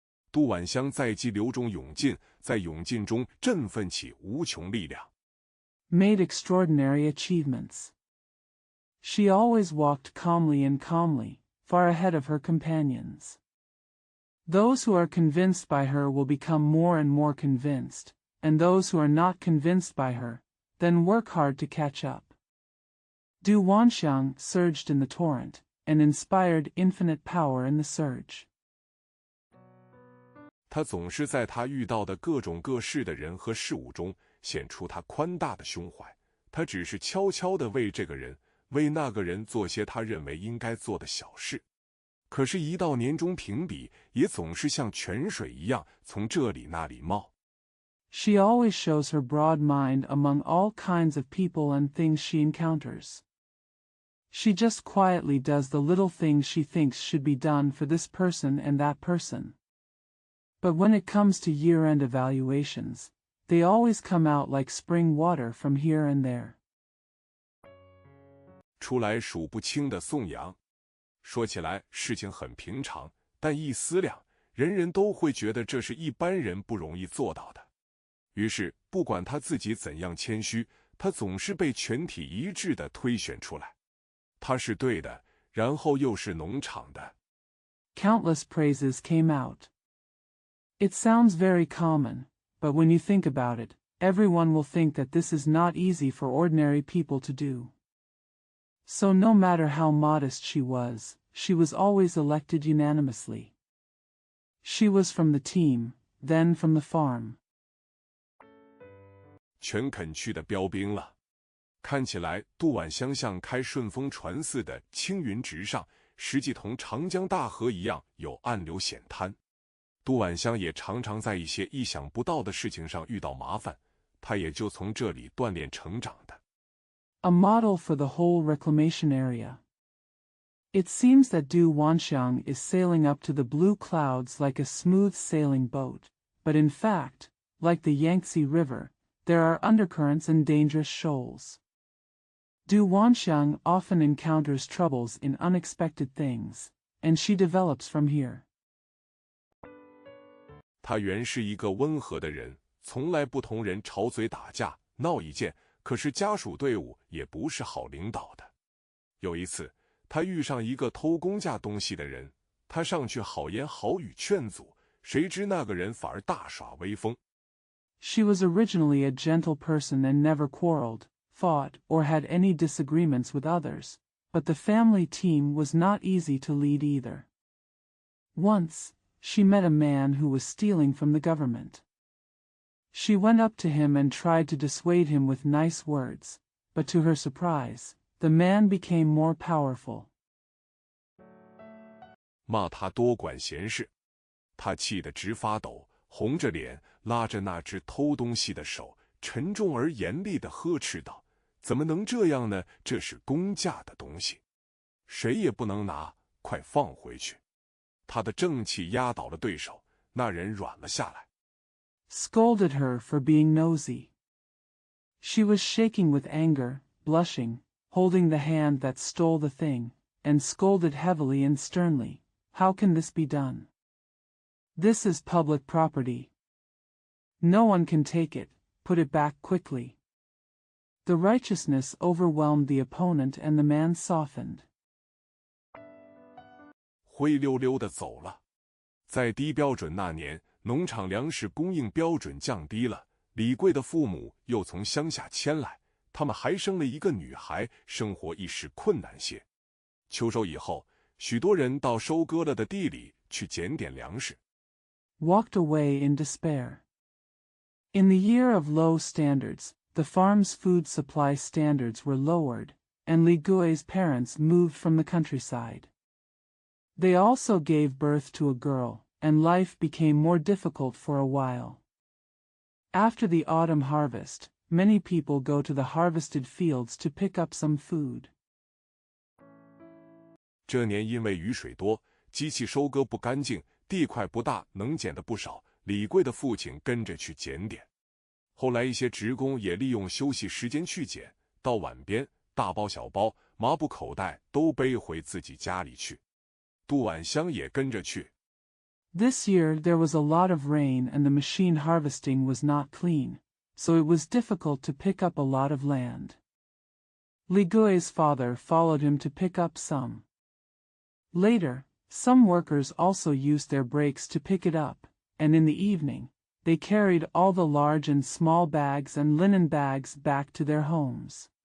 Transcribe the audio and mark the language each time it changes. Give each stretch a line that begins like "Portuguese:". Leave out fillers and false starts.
Chinese: 杜晚香在激流中涌进，在涌进中振奋起无穷力量。
English: Made extraordinary achievements. She always walked calmly and calmly, far ahead of her companions. Those who are convinced by her will become more and more convinced, and those who are not convinced by her, then work hard to catch up. Du Wanxiang surged in the torrent, and inspired infinite power in the surge.
Chinese: 他总是在他遇到的各种各式的人和事物中显出他宽大的胸怀。他只是悄悄地为这个人，为那个人做些他认为应该做的小事。可是，一到年终评比，也总是像泉水一样从这里那里冒。
English: She always shows her broad mind among all kinds of people and things she encounters. She just quietly does the little things she thinks should be done for this person and that person. But when it comes to year-end evaluations, they always come out like spring water from here and there.
Chinese: 出来数不清的颂扬，说起来事情很平常，但一思量，人人都会觉得这是一般人不容易做到的。于是，不管他自己怎样谦虚，他总是被全体一致地推选出来。他是对的，然后又是农场的。
English: Countless praises came out. It sounds very common, but when you think about it, everyone will think that this is not easy for ordinary people to do. So no matter how modest she was always elected unanimously. She was from the team, then from the farm.
Chinese: 全肯去的标兵了。看起来杜晚香像开顺风船似的青云直上，实际同长江大河一样有暗流险滩。杜晚香也常常在一些意想不到的事情上遇到麻烦，她也就从这里锻炼成长的。
English: A model for the whole reclamation area. It seems that Du Wanxiang is sailing up to the blue clouds like a smooth sailing boat, but in fact, like the Yangtze River, there are undercurrents and dangerous shoals. Du Wanxiang often encounters troubles in unexpected things, and she develops from here.
Chinese: 他原是一个温和的人，从来不同人吵嘴打架闹意见，可是家属队伍也不是好领导的。有一次，他遇上一个偷公家东西的人，他上去好言好语劝阻，谁知那个人反而大耍威风。
English: She was originally a gentle person and never quarreled, fought, or had any disagreements with others, but the family team was not easy to lead either. Once, she met a man who was stealing from the government. She went up to him and tried to dissuade him with nice words, but to her surprise, the man became more powerful.
Chinese: 骂他多管闲事，他气得直发抖，红着脸拉着那只偷东西的手，沉重而严厉地呵斥道：“怎么能这样呢？这是公家的东西。” 谁也不能拿，快放回去。他的正气压倒了对手，那人软了下来。
English: Scolded her for being nosy. She was shaking with anger, blushing, holding the hand that stole the thing, and scolded heavily and sternly. How can this be done? This is public property. No one can take it, put it back quickly. The righteousness overwhelmed the opponent and the man softened.
Chinese: 灰溜溜地走了。在低标准那年，农场粮食供应标准降低了，李贵的父母又从乡下迁来，他们还生了一个女孩，生活一时困难些。秋收以后，许多人到收割了的地里去捡点粮食。
English: Walked away in despair. In the year of low standards, the farm's food supply standards were lowered, and Li Gui's parents moved from the countryside. They also gave birth to a girl, and life became more difficult for a while. After the autumn harvest, many people go to the harvested fields to pick up some food.
Chinese: 这年因为雨水多，机器收割不干净，地块不大，能捡的不少。李贵的父亲跟着去捡点。后来一些职工也利用休息时间去捡，到碗边，大包小包，麻布口袋都背回自己家里去。杜婉香也跟着去。
English: This year there was a lot of rain and the machine harvesting was not clean, so it was difficult to pick up a lot of land. Li Gui's father followed him to pick up some. Later, some workers also used their breaks to pick it up, and in the evening, they carried all the large and small bags and linen bags back to their homes.